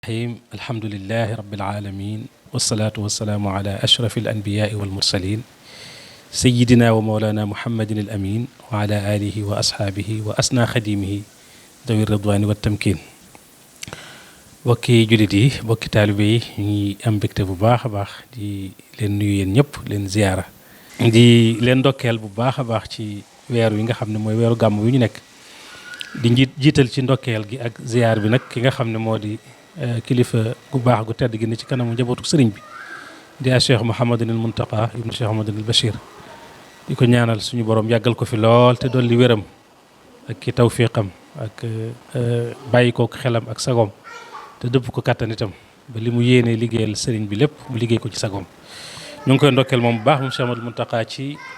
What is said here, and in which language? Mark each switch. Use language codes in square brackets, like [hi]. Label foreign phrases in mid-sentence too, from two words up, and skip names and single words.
[ar] الرحيم الحمد لله رب العالمين والصلاة والسلام على أشرف الأنبياء والمرسلين سيدنا ومولانا محمد الأمين وعلى آله وأصحابه وأسنى خديمه ذوي الرضوان والتمكين [wo] bokki jullit yi bokki taalibe yi ñu ngi am mbégte bu baax a baax di leen nuyu yéen ñëpp leen ziyaara di leen ndokkeel bu baax a baax ci weer wi nga xam ne mooy weeru gàmm wi ñu nekk di jiital ci ndokkeel gi ak ziyaar bi nag ki nga xam ne moo di kilifa gu baax gu tedd gi ne ci kanamu njabootu sëriñ bi di Cheikh Mouhamadul Muntaqa ibnu Cheikh Mouhamadul Bachir di ko ñaanal suñu borom yàggal ko fi lool te dolli wéram ak ki tawfiqam ak bàyyi kook xelam ak sagoom te dëpp ko kàttan itam ba li mu yéenee liggéeyal sëriñ bi lépp mu liggéey ko ci sagoom ñu ngi koy ndokkeel moom bu baax moom Cheikh Mouhamadul Muntaqa ci